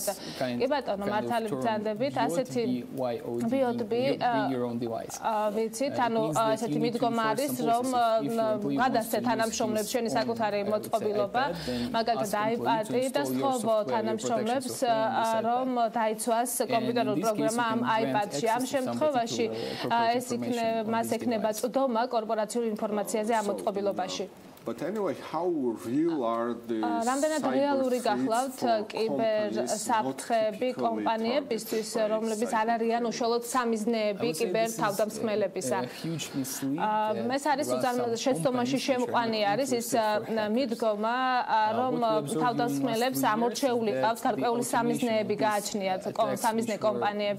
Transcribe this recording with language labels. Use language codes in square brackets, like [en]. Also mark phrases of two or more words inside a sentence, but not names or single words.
[ka] კი ბატონო, მართალი ბრძანდებით, ასეთი ვიოდბი ვიცით, ანუ ესეთი მიდგომა არის, რომ გადასცეთ თანამშრომლებს ჩვენი საკუთარი მოწყობილობა, მაგალითად iPad-ი და სთხოვო თანამშრომლებს, რომ დაიცვას კომპიუტერული პროგრამა ამ iPad-ში. ამ შემთხვევაში მას ექნება წვდომა კორპორაციულ ინფორმაციაზე ამ მოწყობილობაში. [en] But anyway, how real are these? [ka] რამდენად რეალური გახლავთ კიბერსაფრთხეები კომპანიებისთვის, რომლებიც არ არიან უშუალოდ სამიზნეები კიბერთავდამსხმელებისა. ეს არის შეცდომაში შემყვანი არის ის მიდგომა, რომ თავდამსხმელებს ამორჩეული ყავს გარკვეული სამიზნეები გააჩნიათ სამიზნე კომპანიები.